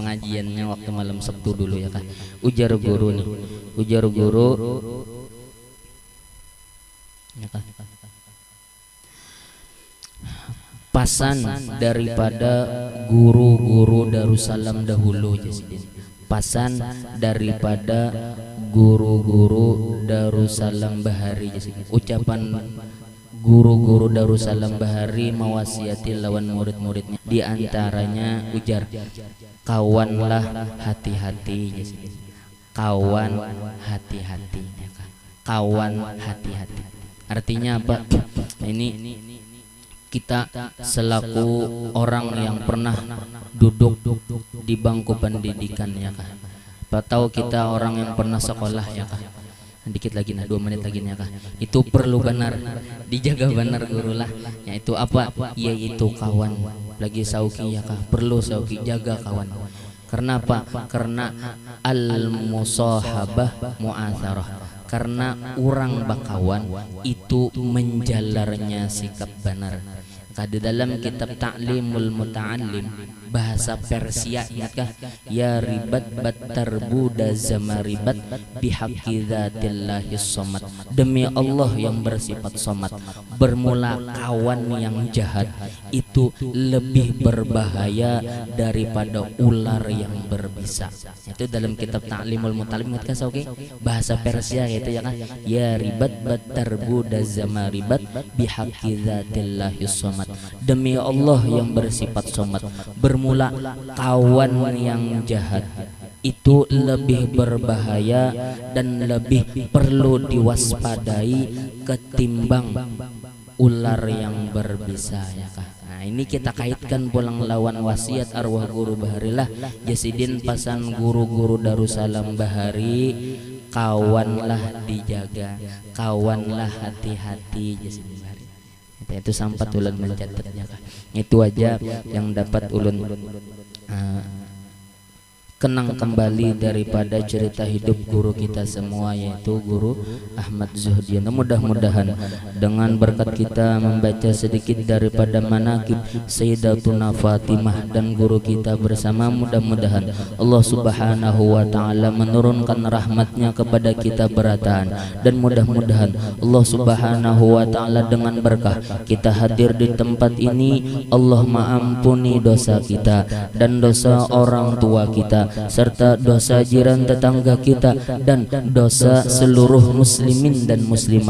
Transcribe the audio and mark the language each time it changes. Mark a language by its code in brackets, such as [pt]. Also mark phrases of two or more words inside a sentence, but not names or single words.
[bjn] Pengajiannya waktu malam Sabtu dulu ya kah. Ujar guru nih, ujar guru ya kah, pasan daripada guru-guru Darussalam dahulu ya sidin, pasan daripada guru-guru Darussalam Bahari. Ucapan guru-guru Darussalam Bahari mewasiati lawan murid-muridnya, diantaranya ujar kawanlah hati-hati, kawan hati-hati, kawan hati-hati. Artinya apa? [id] Ini kita selaku orang yang pernah duduk di bangku pendidikan ya kah, atau kita orang yang pernah sekolah ya kah, dikit lagi nah 2 menit lagi ya kah, itu perlu benar dijaga benar guru lah, yaitu apa, yaitu kawan lagi sauki ya kah, perlu sauki jaga kawan. Karena apa? Karena [ar] المصاحبة مؤثرة, [id] karena orang bakawan itu menjalarnya sikap benar. Di dalam kitab Ta'limul Muta'allim bahasa Persia ya kah, [fa] یار بد بدتر بود ز مار بد بحق ذات الله الصمد, [id] demi Allah yang bersifat somad, bermula kawan yang jahat itu lebih berbahaya daripada ular yang berbisa. Itu dalam kitab Ta'limul Muta'allim kan oke, bahasa Persia itu ya kan, [fa] یار بد بدتر بود ز مار بد بحق ذات الله الصمد, [id] demi Allah yang bersifat somad, bermula kawan yang jahat itu lebih berbahaya dan lebih perlu diwaspadai ketimbang ular yang berbisa ya kah. [bjn] Nah ini kita kaitkan pulang lawan wasiat arwah guru Baharilah Jasidin pasan guru-guru Darussalam Bahari, kawanlah dijaga, kawanlah hati-hati Jasidin Bahari. Itu sampat ulun mencatatnya kah. [id] Itu aja yang dapat ulun kenang kembali daripada cerita hidup guru kita semua, yaitu guru Ahmad Zuhdiana. Mudah-mudahan dengan berkat kita membaca sedikit daripada manaqib Sayyidatuna Fatimah dan guru kita bersama, mudah-mudahan [ar] الله سبحانه وتعالى [id] menurunkan rahmatnya kepada kita berataan, dan mudah-mudahan [ar] الله سبحانه وتعالى [id] dengan berkah kita hadir di tempat ini, Allah mengampuni dosa kita dan dosa orang tua kita, kita, serta dosa jiran tetangga kita, dan dosa seluruh muslimin dan muslimat.